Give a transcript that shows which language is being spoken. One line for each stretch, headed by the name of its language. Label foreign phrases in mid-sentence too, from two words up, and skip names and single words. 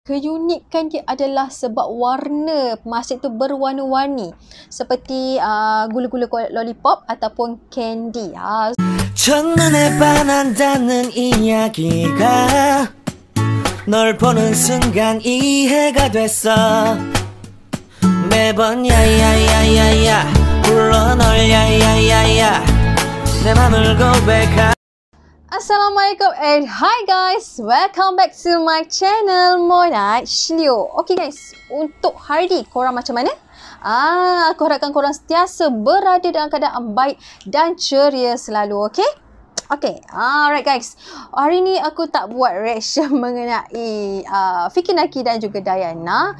Malay: Keunikan dia adalah sebab warna masjid tu berwarna-warni seperti gula-gula lollipop ataupun candy.
Korean: 첫눈에 반한다는 이야기가 널 보는 순간 이해가 됐어. 매번 야야야야야 불러 널 야야야야 내 맘을 고백하.
English: Assalamualaikum and hi guys, welcome back to my channel Mona Shlio. Okay guys,
Malay: untuk hari ni korang macam mana? Aku harapkan korang sentiasa berada dalam keadaan baik dan ceria selalu, okay?
English: Okay, alright guys.
Malay: Hari ni aku tak buat reaction mengenai Fiqi Naki dan juga Dayana.